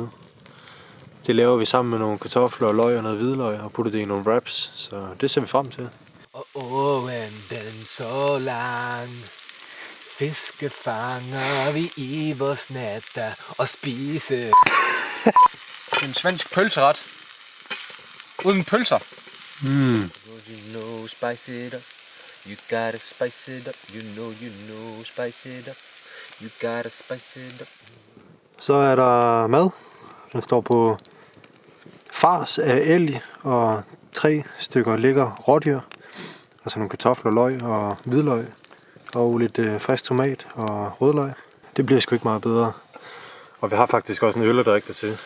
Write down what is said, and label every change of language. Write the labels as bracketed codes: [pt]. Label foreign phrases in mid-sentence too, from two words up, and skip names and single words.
[da] Det laver vi sammen med nogle kartofler og løg og noget hvidløg og putter det i nogle wraps, så det ser vi frem til. Og åen den så lang, fiske fanger vi i vores natter og spise. En svensk pølseret. Uden pølser. [en] You know, spice it up. You gotta spice it up. You know, spice it up. You gotta spice it up. [da] Så er der mad. Den står på fars af elg og 3 stykker lækker rådyr. Altså nogle kartofler, løg og hvidløg. Og lidt frisk tomat og rødløg. Det bliver sgu ikke meget bedre. Og vi har faktisk også en øl at drikke der til.